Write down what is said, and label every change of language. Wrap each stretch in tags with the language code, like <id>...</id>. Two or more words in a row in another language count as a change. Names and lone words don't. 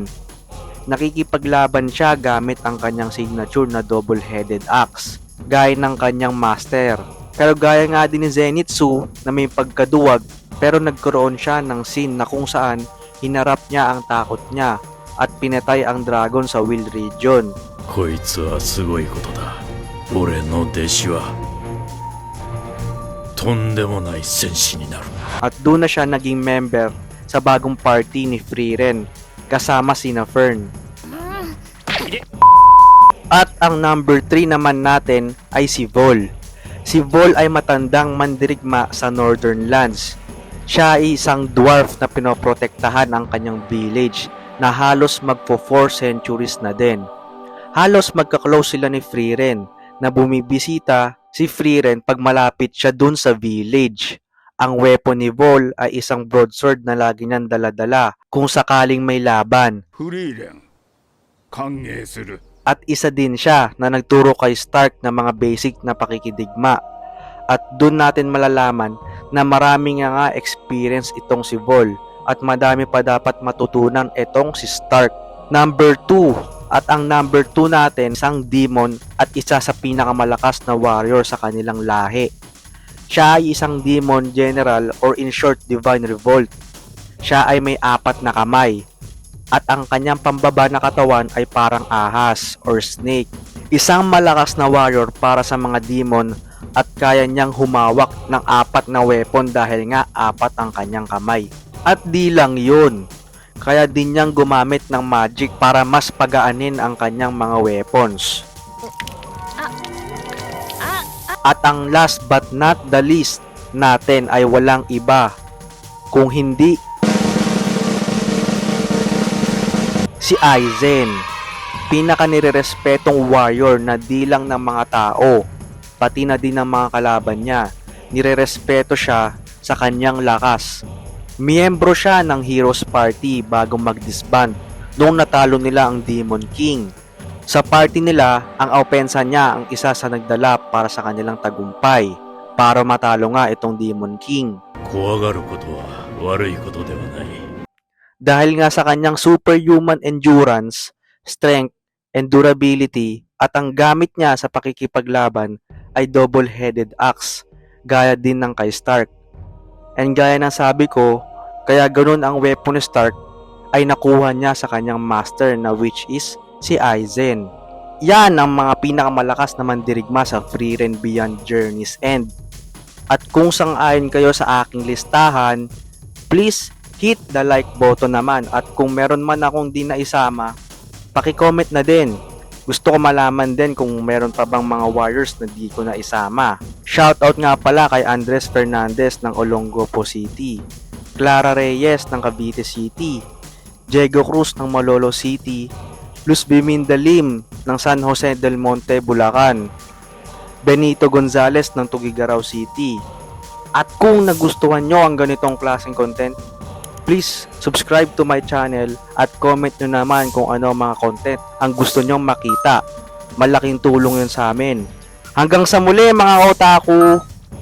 <tl>Nakikipaglaban siya gamit ang kanyang signature na</tl> <en>double-headed axe,</en> <tl>gaya ng kanyang master. Pero gaya nga din ni Zenitsu na may pagkaduwag, pero nagkaroon siya ng scene na kung saan hinarap niya ang takot niya at pinatay ang dragon sa Will Region.</tl> <ja>こいつはすごいことだ。俺の弟子はとんでもない戦士になる。</ja> <tl>At doon na siya naging member sa bagong party ni Frieren kasama sina Fern. At ang number 3 naman natin ay si Vol. Si Vol ay matandang mandirigma sa Northern Lands. Siya ay isang dwarf na pinoprotektahan ang kanyang village na halos magpo 4 centuries na din. Halos magka-close sila ni Frieren na bumibisita si Frieren pag malapit siya dun sa village. Ang weapon ni Vol ay isang broadsword na lagi niyang dala-dala kung sakaling may laban.</tl> <ja>フリーレン歓迎する</ja> <tl>At isa din siya na nagturo kay Stark ng mga basic na pakikidigma. At dun natin malalaman na marami nga experience itong si Vol at madami pa dapat matutunan itong si Stark. Number 2, at ang number 2 natin isang demon at isa sa pinakamalakas na warrior sa kanilang lahi. Siya ay isang</tl> <en>demon general or in short divine revolt.</en> <tl>Siya ay may 4 na kamay. At ang kanyang pambaba na katawan ay parang ahas</tl> <en>or snake.</en> <tl>Isang malakas na warrior para sa mga demon at kaya niyang humawak ng 4 na weapon dahil nga 4 ang kanyang kamay. At di lang yun, kaya din niyang gumamit ng magic para mas pagaanin ang kanyang mga weapons. At ang</tl> <en>last but not the least</en> <tl>natin ay walang iba kung hindi si Aizen, pinaka nirerespetong warrior na di lang ng mga tao, pati na din ng mga kalaban niya. Nirerespeto siya sa kanyang lakas. Miyembro siya ng Heroes Party bago mag-disband nung natalo nila ang Demon King. Sa party nila, ang opensa niya ang isa sa nagdala para sa kanilang tagumpay para matalo nga itong Demon King.</tl> <ja>怖がることは悪いことではない。</ja> <tl>Dahil nga sa kanyang</tl> <en>superhuman endurance, strength, and durability</en> <tl>at ang gamit niya sa pakikipaglaban ay</tl> <en>double-headed axe,</en> <tl>gaya din ng kay Stark. And gaya ng sabi ko, kaya ganun ang weapon ni Stark ay nakuha niya sa kanyang master na</tl> <en>which is</en> <tl>si Aizen. Yan ang mga pinakamalakas na mandirigma sa Frieren Beyond Journey's End. At kung sang-ayon kayo sa aking listahan,</tl> <en>please hit the like button</en> <tl>naman at kung meron man akong di naisama, paki-comment na din. Gusto ko malaman din kung meron pa bang mga warriors na di ko na isama. Shoutout nga pala kay Andres Fernandez ng Olongapo City, Clara Reyes ng Cavite City, Diego Cruz ng Malolo City, Luz Bimindalim ng San Jose del Monte, Bulacan, Benito Gonzales ng Tugigaraw City. At kung nagustuhan nyo ang ganitong klaseng content,</tl> <en>please subscribe to my channel</en> <tl>at comment nyo naman kung ano mga content ang gusto nyong makita. Malaking tulong yun sa amin. Hanggang sa muli mga otaku!</tl>